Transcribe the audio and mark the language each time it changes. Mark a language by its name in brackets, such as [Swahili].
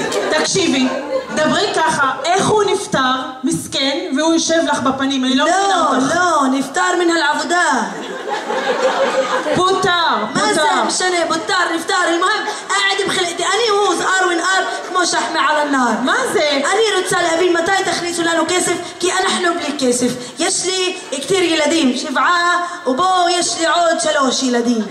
[Hebrew] תקשיבי, דברי ככה, איך הוא נפטר, מסכן, והוא יושב לך בפנים, אני לא מבינה אותך. לא, נפטר מן העבודה. פוטר. מה זה משנה, פוטר, נפטר, [Arabic] المهم قاعد بخلقتي أنا وهو زقار ونهار כמו شحمة على النار. [Hebrew] מה זה? אני רוצה להבין מתי תכניסו לנו כסף, כי אנחנו בלי כסף. יש לי כתיר ילדים, 7, ובו יש לי עוד 3 ילדים.